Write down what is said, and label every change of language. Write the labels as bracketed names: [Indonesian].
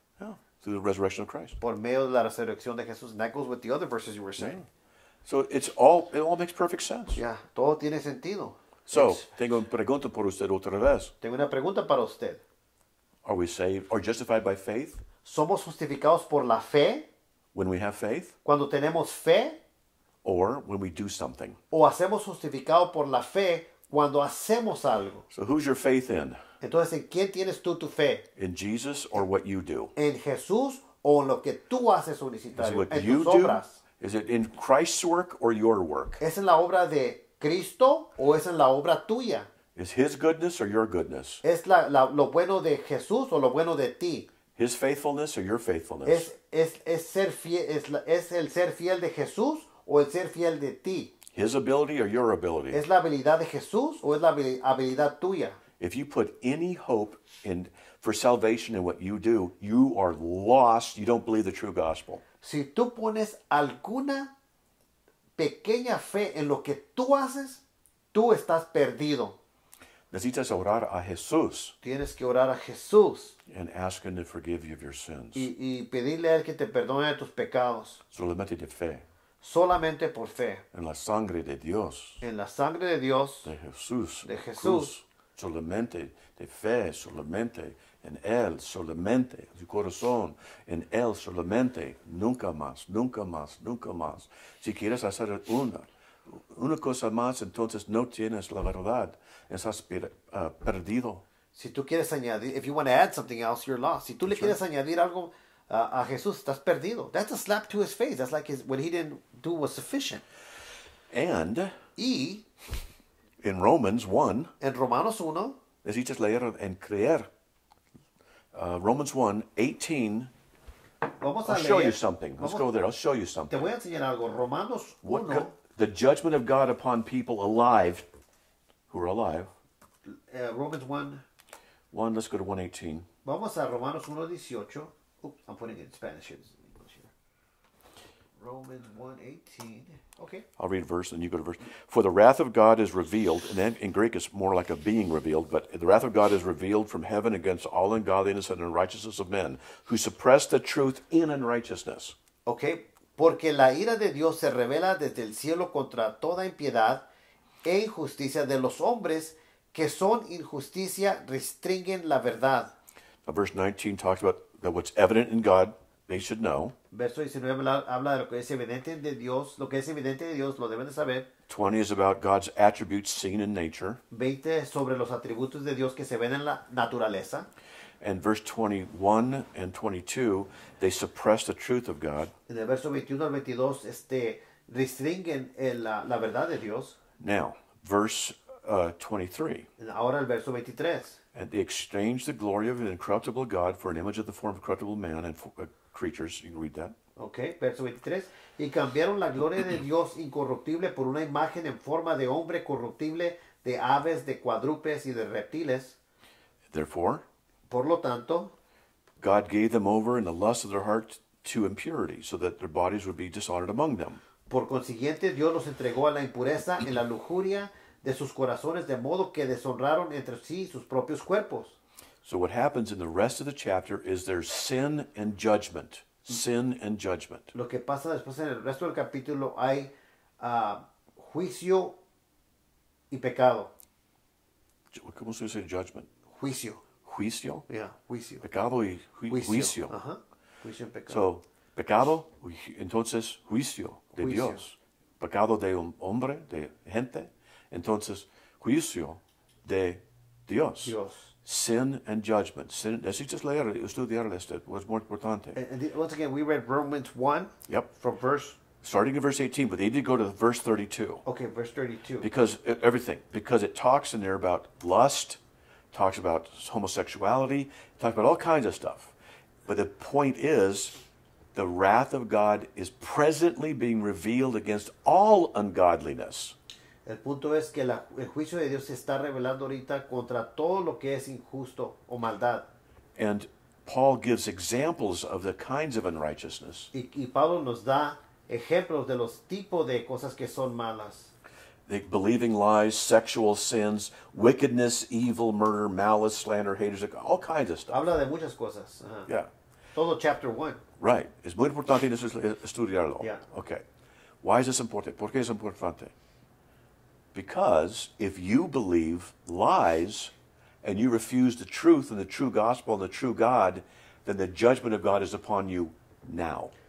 [English] Yeah, through the resurrection of Christ. [Spanish] por medio de la resurrección de Jesús. [English] And that goes with the other verses you were saying. So it all makes perfect sense. [Spanish] Ya, todo tiene sentido. So, tengo una pregunta por usted otra vez. Tengo una pregunta para usted. [English] Are we saved or justified by faith [Spanish] ¿Somos justificados por la fe [English] when we have faith, [Spanish] cuando tenemos fe? [English] or when we do something? [Spanish] ¿O hacemos justificado por la fe cuando hacemos algo? [English] So who's your faith in? [Spanish] Entonces, ¿en quién tienes tú tu fe? [English] In Jesus or what you do? [Spanish] ¿En Jesús o en lo que tú haces, [English] Is it [Spanish] unicitario? [English] what [Spanish] En [English] you [Spanish] tus [English] do? [Spanish] obras. [English] Is it in Christ's work or your work? [Spanish] ¿Es en la obra de Cristo o es en la obra tuya? [English] Is His goodness or your goodness? [Spanish] ¿Es lo bueno de Jesús o lo bueno de ti? [English] His faithfulness or your faithfulness? [Spanish] ¿Es ser fiel, es el ser fiel de Jesús o el ser fiel de ti? [English] His ability or your ability? [Spanish] ¿Es la habilidad de Jesús o es la habilidad tuya? [English] If you put any hope for salvation in what you do, you are lost. You don't believe the true gospel. [Spanish] Si tú pones alguna pequeña fe en lo que tú haces, tú estás perdido. Necesitas orar a Jesús Tienes que orar a Jesús [English] and ask Him to forgive you of your sins. [Spanish] y pedirle a Él que te perdone de tus pecados. Solamente de fe. Solamente por fe. En la sangre de Dios. En la sangre de Dios, De Jesús. De Jesús. Cruz. Solamente de fe. Solamente en Él. Solamente en su corazón. En Él solamente. Nunca más. Nunca más. Nunca más. Si quieres hacer una cosa más, entonces no tienes la verdad. Estás perdido. si tú quieres añadir, [English] if you want to add something else, you're lost. [Spanish] Si tú le quieres añadir algo a Jesús, estás perdido. [English] That's a slap to his face. That's like what he didn't do was sufficient. And [Spanish] Y [English] in Romans 1, [Spanish] en Romanos 1, necesitas leer en creer. [English] Romans 1, 18. [Spanish] vamos a [English] I'll show you [Spanish] leer. [English] something. Let's [Spanish] Vamos- [English] go there. I'll show you [Spanish] Te [English] something. [Spanish] voy a enseñar algo. Romanos 1, [English] The judgment of God upon people alive, who are alive. Romans 1. Let's go to 1:18. Vamos a Romanos 1:18. Oops, I'm putting it in Spanish here. This is English here. Romans 1:18. Okay. I'll read a verse and you go to verse. For the wrath of God is revealed, and then in Greek it's more like a being revealed, but the wrath of God is revealed from heaven against all ungodliness and unrighteousness of men, who suppress the truth in unrighteousness. Okay. [Spanish] Porque la ira de Dios se revela desde el cielo contra toda impiedad e injusticia de los hombres que son injusticia restringen la verdad. [English] Now, verse 19 talks about that what's evident in God, they should know. [Spanish] Verso 19 habla de lo que es evidente de Dios, lo que es evidente de Dios lo deben de saber. [English] 20 is about God's attributes seen in nature. [Spanish] 20 sobre los atributos de Dios que se ven en la naturaleza. [English] And verse 21 and 22, they suppress the truth of God. [Spanish] En el verso 21 al 22 restringen la verdad de Dios. [English] Now, verse 23. [Spanish] Ahora el verso 23. [English] And they exchanged the glory of an incorruptible God for an image of the form of corruptible man and creatures. You can read that. [Spanish] Ok, verso 23. Y cambiaron la gloria de Dios incorruptible por una imagen en forma de hombre corruptible, de aves, de cuadrúpedes y de reptiles. [English] Therefore, [Spanish] Por lo tanto, [English] God gave them over in the lust of their heart to impurity, so that their bodies would be dishonored among them. [Spanish] por consiguiente, Dios los entregó a la impureza en la lujuria de sus corazones, de modo que deshonraron entre sí sus propios cuerpos. [English] So what happens in the rest of the chapter is there's sin and judgment. Sin and judgment. [Spanish] Lo que pasa después en el resto del capítulo hay juicio y pecado. ¿Cómo se dice judgment? Juicio. Juicio. Yeah, juicio. Pecado y juicio. Ajá. Juicio y pecado. So, pecado, entonces juicio de Juicio. Dios. Pecado de un hombre, de gente, entonces juicio de Dios. Dios. [English] sin and judgment. [Spanish] Sin, necesitas leer, estudiar esto, es muy importante. [English] And once again, we read Romans 1 Yep. from verse, Starting in verse 18, but they did go to verse 32. okay, verse 32. Because everything, because it talks in there about lust, talks about homosexuality, talks about all kinds of stuff. But the point is, the wrath of God is presently being revealed against all ungodliness. [Spanish] El punto es que el juicio de Dios se está revelando ahorita contra todo lo que es injusto o maldad. [English] And Paul gives examples of the kinds of unrighteousness. [Spanish] Y Pablo nos da ejemplos de los tipos de cosas que son malas. [English] The believing lies, sexual sins, wickedness, evil, murder, malice, slander, haters, all kinds of stuff. [Spanish] Habla de muchas cosas. Ajá. [English] Yeah, [Spanish] Todo chapter 1. [English] right. [Spanish] Es muy importante estudiarlo. [English] Yeah. Okay. Why is this important? [Spanish] ¿Por qué es importante? [English] Because if you believe lies and you refuse the truth and the true gospel and the true God, then the judgment of God is upon you now.